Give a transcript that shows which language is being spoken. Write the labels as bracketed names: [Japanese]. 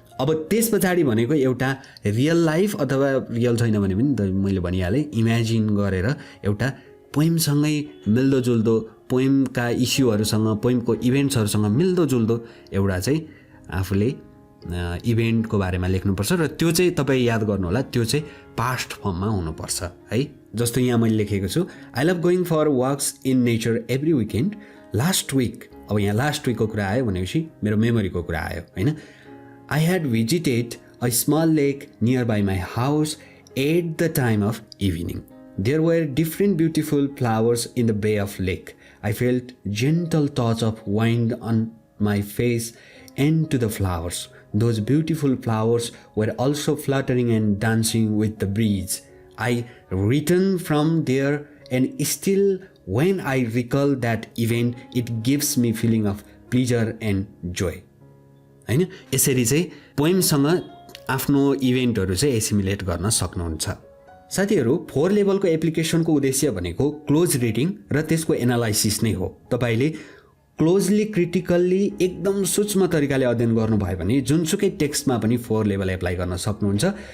[Nepali] अब त्यस पछाडि भनेको एउटा रियल लाइफ अथवा रियल छैन भने पनि मैले भनिहालेँ इमेजिन गरेर एउटा पोइमसँगै मिल्दोजुल्दो, पोइमका इस्युहरूसँग, पोइमको इभेन्ट्सहरूसँग मिल्दोजुल्दो एउटा चाहिँ आफूले इभेन्टको बारेमा लेख्नुपर्छ र त्यो चाहिँ तपाईँ याद गर्नुहोला, त्यो चाहिँ पास्ट फर्ममा हुनुपर्छ है। जस्तो यहाँ मैले लेखेको छु, [English] I love going for walks in nature every weekend last week. [Nepali] अब यहाँ लास्ट विकको कुरा आयो भनेपछि मेरो मेमोरीको कुरा आयो होइन। [English] I had visited a small lake nearby my house at the time of evening. There were different beautiful flowers in the bay of lake. I felt gentle touch of wind on my face and to the flowers. Those beautiful flowers were also fluttering and dancing with the breeze. I returned from there and still when I recall that event, it gives me feeling of pleasure and joy. [Nepali] होइन, यसरी चाहिँ पोइमसँग आफ्नो इभेन्टहरू चाहिँ assimilate गर्न सक्नुहुन्छ। साथीहरू 4 लेभलको एप्लिकेसनको उद्देश्य भनेको क्लोज रिडिङ र त्यसको एनालाइसिस नै हो। तपाईँले क्लोजली क्रिटिकल्ली एकदम सूक्ष्म तरिकाले अध्ययन गर्नुभयो भने जुनसुकै टेक्स्टमा पनि 4 लेभल एप्लाई गर्न सक्नुहुन्छ।